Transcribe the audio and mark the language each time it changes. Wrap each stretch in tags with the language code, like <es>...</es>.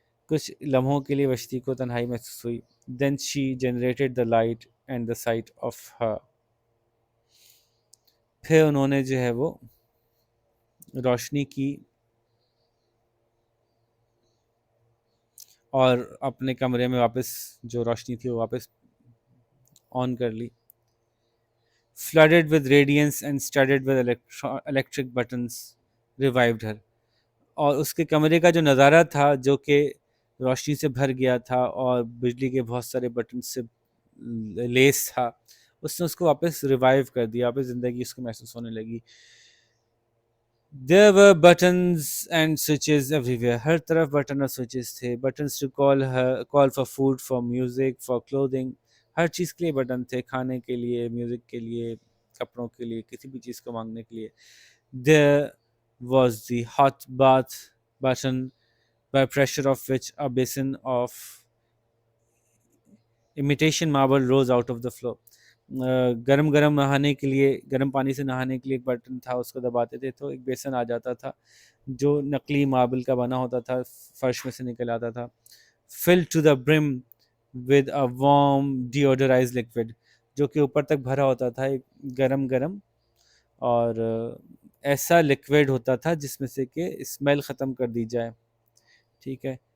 <ur>کچھ لمحوں کے لیے وشتی کو تنہائی محسوس ہوئی.</ur> <en>Then she generated the light and the sight of her.</en> <ur>پھر انہوں نے جو ہے وہ روشنی کی اور اپنے کمرے میں واپس جو روشنی تھی وہ واپس آن کر لی.</ur> <en>Flooded with radiance and studded with electric buttons revived her.</en> <ur>اور اس کے کمرے کا جو نظارہ تھا جو کہ روشنی سے بھر گیا تھا اور بجلی کے بہت سارے بٹن سے لیس تھا، اس نے اس کو واپس ریوائیو کر دیا، واپس زندگی اس کو محسوس ہونے لگی.</ur> <en>There were buttons and switches everywhere.</en> <ur>ہر طرف بٹن اور سوئچز تھے.</ur> <en>Buttons to call for food, for music, for clothing.</en> <ur>ہر چیز کے لیے بٹن تھے، کھانے کے لیے، میوزک کے لیے، کپڑوں کے لیے، کسی بھی چیز کو مانگنے کے لیے.</ur> <en>There was the hot bath button, by pressure of which a basin of imitation marble rose out of the floor.</en> <ur>گرم نہانے کے لیے، گرم پانی سے نہانے کے لیے ایک بٹن تھا، اس کو دباتے تھے تو ایک بیسن آ جاتا تھا جو نقلی ماربل کا بنا ہوتا تھا، فرش میں سے نکل آتا تھا.</ur> <en>Filled to the brim with a warm deodorized liquid,</en> <ur>جو کہ اوپر تک بھرا ہوتا تھا ایک گرم گرم اور ایسا لکوڈ ہوتا تھا جس میں سے کہ اسمیل ختم کر دی جائے. ٹھیک ہے.</ur>